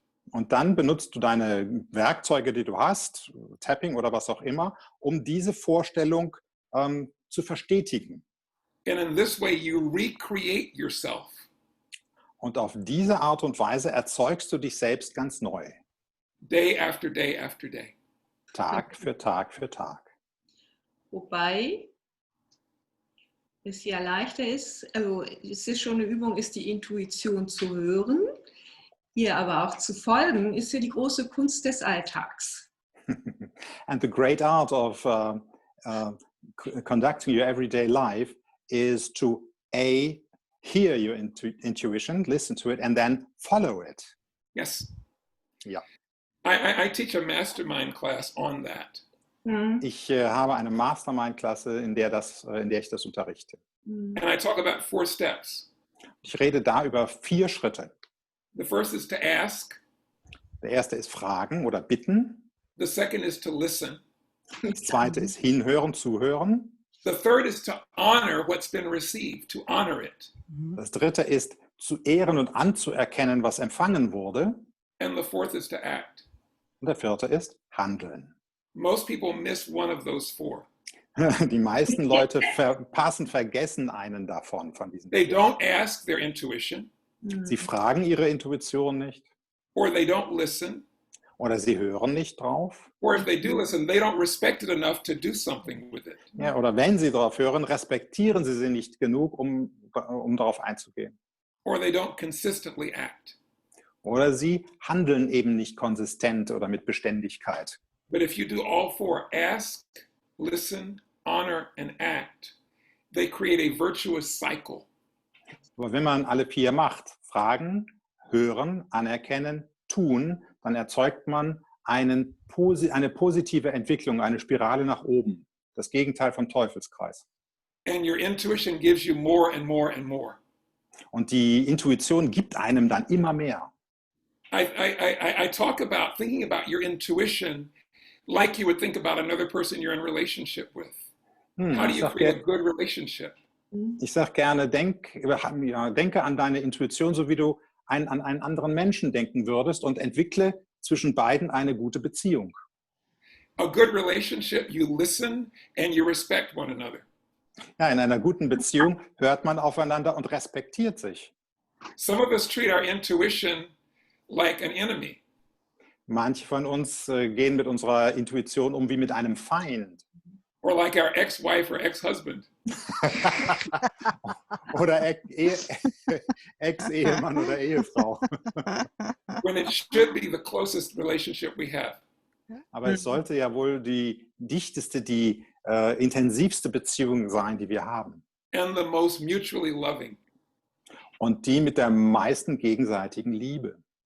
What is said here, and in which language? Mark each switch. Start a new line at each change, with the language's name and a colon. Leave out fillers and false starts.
German: Und dann benutzt du deine Werkzeuge, die du hast, Tapping oder was auch immer, um diese Vorstellung zu verstetigen.
English: And in this way, you recreate yourself.
German: Und auf diese Art und Weise erzeugst du dich selbst ganz neu.
English: Day after day after day.
German: Tag für Tag für Tag. Wobei es ja leichter ist, also es ist schon eine Übung, ist die Intuition zu hören, ihr aber auch zu folgen, ist ja die große Kunst des Alltags.
English: And the great art of conducting your everyday life is to hear your intuition, listen to it, and then follow it. Yes.
German: Ja.
English: I teach a mastermind class on that.
German: Ich habe eine Mastermind-Klasse, in der ich das unterrichte.
English: And I talk about 4 steps.
German: Ich rede da über 4 Schritte.
English: The first is to ask.
German: Der erste ist Fragen oder Bitten.
English: The second is to listen.
German: Das zweite ist Hinhören, Zuhören.
English: The third is to honor what's been received, to honor it.
German: Das dritte ist zu ehren und anzuerkennen, was empfangen wurde.
English: And the fourth is to act.
German: Und der vierte ist Handeln.
English: Most people miss one of those 4.
German: Die meisten Leute vergessen einen davon, von diesen
English: They
German: 4.
English: don't ask their intuition,
German: Sie fragen ihre Intuition nicht
English: or they don't listen,
German: oder sie hören nicht drauf.
English: or if they do listen, they don't respect it enough to do something with it.
German: Ja, oder wenn sie darauf hören, respektieren sie nicht genug, um darauf einzugehen.
English: Or they don't consistently act.
German: Oder sie handeln eben nicht konsistent oder mit Beständigkeit.
English: But if you do all 4, ask, listen, honor, and act, they create a virtuous cycle.
German: Aber wenn man alle 4 macht, fragen, hören, anerkennen, tun, dann erzeugt man eine positive Entwicklung, eine Spirale nach oben. Das Gegenteil vom Teufelskreis.
English: And your intuition gives you more and more and more.
German: Und die Intuition gibt einem dann immer mehr.
English: I talk about thinking about your intuition like you would think about another person you're in a relationship with. How do you create a good relationship?
German: Ich sage gerne, denke an deine Intuition, so wie du an einen anderen Menschen denken würdest und entwickle zwischen beiden eine gute Beziehung.
English: A good relationship, you listen and you respect one another.
German: Ja, in einer guten Beziehung hört man aufeinander und respektiert sich.
English: Some of us treat our intuition like an enemy.
German: Manche von uns gehen mit unserer Intuition um wie mit einem Feind.
English: Or like our ex-wife or ex-husband.
German: Oder Ex-Ehemann oder Ehefrau.
English: When it should be the closest relationship we have.
German: Aber es sollte ja wohl die dichteste, die intensivste Beziehung sein, die wir haben.
English: And the most mutually loving.
German: Und die mit der meisten gegenseitigen Liebe.